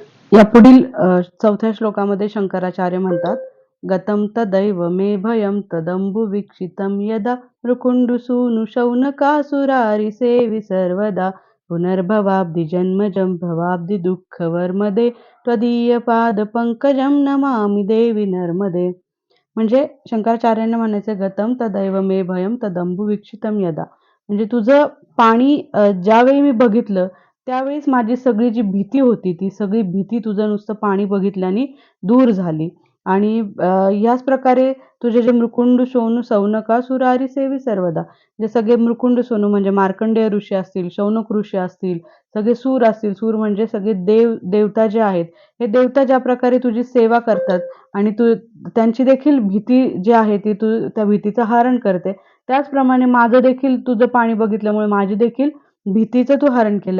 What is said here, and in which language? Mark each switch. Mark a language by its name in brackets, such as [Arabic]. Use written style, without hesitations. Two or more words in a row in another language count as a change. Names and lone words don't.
[Marathi] या पुढील चौथ्या श्लोकामध्ये शंकराचार्य म्हणतात, [Sanskrit] गतं तदैव मे भयं तदंबु वीक्षितं यदा मृकुण्डुसूनु शौनकासुरारिसेवि सर्वदा पुनर्भवाब्धि जन्मजं भवाब्धि दुःखवर्मदे त्वदीयपादपंकजं नमामि देवी नर्मदे. [Marathi] म्हणजे शंकराचार्यांना म्हणायचं, [Sanskrit] गतं तदैव मे भयं तदंबु वीक्षितं यदा, [Marathi] म्हणजे तुझं पाणी ज्यावेळी मी बघितलं त्यावेळेस माझी सगळी जी भीती होती ती सगळी भीती तुझं नुसतं पाणी बघितल्याने दूर झाली. आणि याच प्रकारे तुझे जे [Sanskrit] मृकुंड सोनू सौनकासुरारी सेवी सर्वदा, [Marathi] जे सगळे मृकुंड सोनू म्हणजे मार्कंडेय ऋषी असतील, शौनक ऋषी असतील, सगळे सूर असतील, सूर म्हणजे सगळे देवता जे आहेत, हे देवता ज्या प्रकारे तुझी सेवा करतात आणि तू त्यांची देखील भीती जी आहे ती तू त्या भीतीचं हरण करते, त्याचप्रमाणे माझं देखील तुझं पाणी बघितल्यामुळे माझी देखील भीतीचं तू हरण केलं.